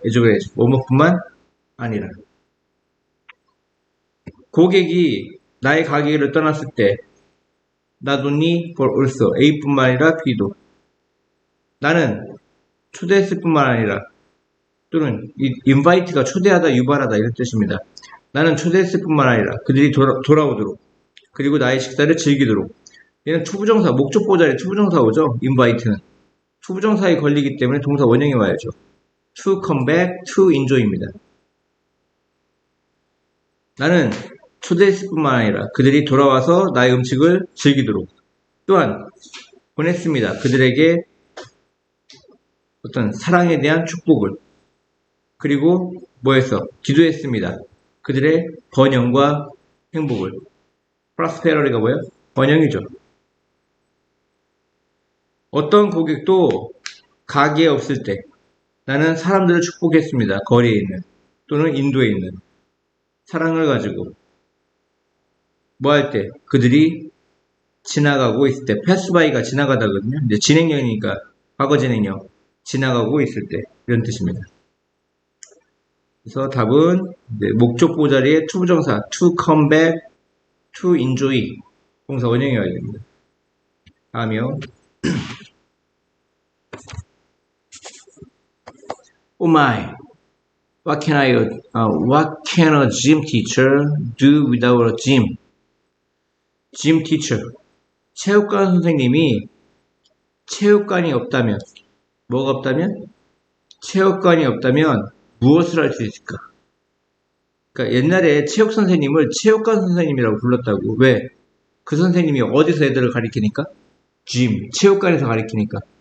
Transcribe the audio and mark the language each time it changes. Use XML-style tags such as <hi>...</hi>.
<ko>에즈웰 뭐뭐뿐만 아니라 고객이 나의 가게를 떠났을 때</ko> <en>not only for also</en> <ko>A뿐만 아니라 B도 나는 초대했을 뿐만 아니라 또는 invite가 초대하다, 유발하다 이런 뜻입니다. 나는 초대했을 뿐만 아니라 그들이 돌아오도록 그리고 나의 식사를 즐기도록. 얘는 투부정사, 목적보 자리에 투부정사 오죠. invite는 투부정사에 걸리기 때문에 동사 원형이 와야죠.</ko> <en>to come back, to enjoy입니다.</en> <ko>나는 초대했을 뿐만 아니라 그들이 돌아와서 나의 음식을 즐기도록 또한 보냈습니다. 그들에게 어떤 사랑에 대한 축복을 그리고 뭐했어? 기도했습니다. 그들의 번영과 행복을. 프로스페러리가 뭐예요? 번영이죠. 어떤 고객도 가게에 없을 때 나는 사람들을 축복했습니다. 거리에 있는 또는 인도에 있는 사랑을 가지고 뭐 할 때 그들이 지나가고 있을 때 패스바이가 지나가다거든요. 이제 진행형이니까 과거 진행형 지나가고 있을 때 이런 뜻입니다. 그래서 답은 목적보 자리에 투부정사</ko> <en>to come back, to enjoy</en> <ko>동사 원형이 와야 됩니다. 다음이요.</ko> <en>Oh my, what can a gym teacher do without a gym? Gym teacher.</en> <ko>체육관 선생님이 체육관이 없다면, 뭐가 없다면? 체육관이 없다면 무엇을 할 수 있을까? 그러니까 옛날에 체육 선생님을 체육관 선생님이라고 불렀다고. 왜? 그 선생님이 어디서 애들을 가리키니까? gym, 체육관에서 가리키니까.</ko>